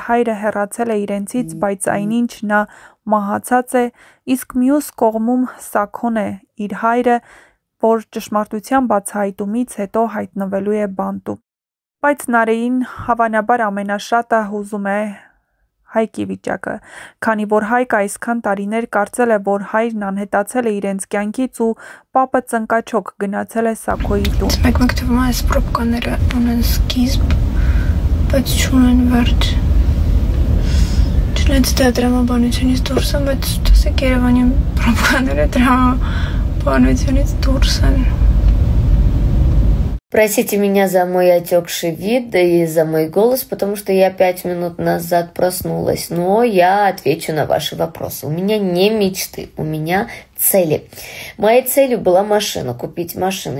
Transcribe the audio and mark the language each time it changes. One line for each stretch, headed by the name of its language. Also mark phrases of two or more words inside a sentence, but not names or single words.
Armenian: հայրը հեռացել է իրենցից, բայց այնինչ նա մահացած է, իսկ մյուս կողմում Սաքոն է, իր հայրը, որ ճշմարտության բացահայտումից հետո հայտնվելու է բանտում։ Բայց Նարեին հավանաբար ամենաշատը հուզում է Հայկի վիճակը, քանի որ Հայկը այսքան տարիներ կարծել է, որ հայրն անհետացել է իրենց կյանքից ու պապը ծնկաչոք գնացել է Սաքոյի տուն։ Մեկ թվում է այս պրոբկաները ունեն սկիզբ, բայց չունեն վերջ։ Չնայած դա դրամաբանությունից դուրս են, բայց ասեք Երևանի պրոբկաները դրամաբանությունից դուրս են։
Russian: Простите меня за мой отекший вид и за мой голос, потому что я 5 минут назад проснулась, но я отвечу на ваши вопросы. У меня не мечты, у меня цели. Моей целью была машина, купить машину.